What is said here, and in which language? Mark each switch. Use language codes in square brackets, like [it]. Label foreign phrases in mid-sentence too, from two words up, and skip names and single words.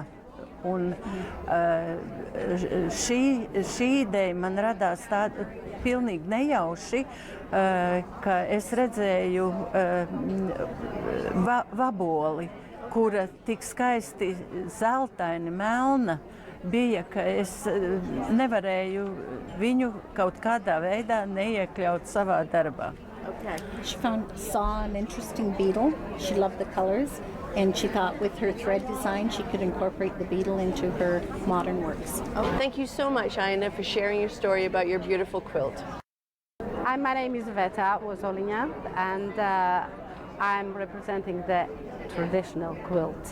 [lv] Un šī ideja man radās tāda pilnīgi nejauši, ka es redzēju vaboli, kura tik skaisti zeltaini melna bija, ka es nevarēju viņu kaut kādā veidā neiekļaut savā darbā. [en] Okay. She saw an interesting beetle. She loved the colors, and she thought with her thread design she could incorporate the beetle into her modern works. Oh, thank you so much, Aina, for sharing your story about your beautiful quilt. Hi, my name is Veta Wozolinja, and I'm representing the traditional quilt.